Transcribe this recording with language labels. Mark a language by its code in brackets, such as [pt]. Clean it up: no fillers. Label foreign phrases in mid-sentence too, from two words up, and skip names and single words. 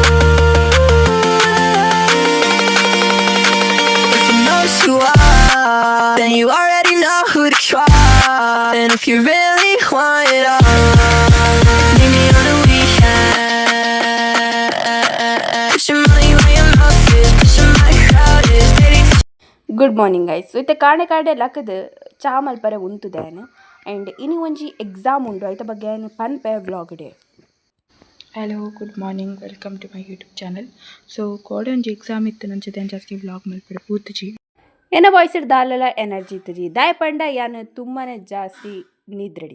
[en] If you know who you are, then you already know who to try. And if you really want it all, meet me on the weekend. Put your money where your mouth is. Put your money crowd is. Baby, good morning guys [tcy] ಇತ್ತೆ ಕಾಣೆ ಕಾಡೆ ಲಕ್ಕದ ಚಾ ಮಲ್ಪರೆ ಉಂತುದೇನು ಆ್ಯಂಡ್ ಇನಿ ಒಂಜಿ ಎಕ್ಸಾಮ್ ಉಂಡು ಐತ ಬಗ್ಗೆ ಏನು ಪನ್ಪೆ [en] vlog day. hello good morning welcome to my YouTube channel. [tcy] ಸೊ ಕೋಡೆ ಒಂಜಿ ಎಕ್ಸಾಮ್ ಇತ್ತು ನಂಚದೆ ಜಾಸ್ತಿ ವ್ಲಾಗ್ ಮಲ್ಪಡೆ ಪೂತುಜಿ ಏನ ವಾಯ್ಸ್ ದಾಲೆಲ್ಲ ಎನರ್ಜಿ ಇತ್ತಜಿ ದಾಯ ಪಂಡ ಯಾನು ತುಂಬಾನೇ ಜಾಸ್ತಿ ನಿದ್ರೆಡಿ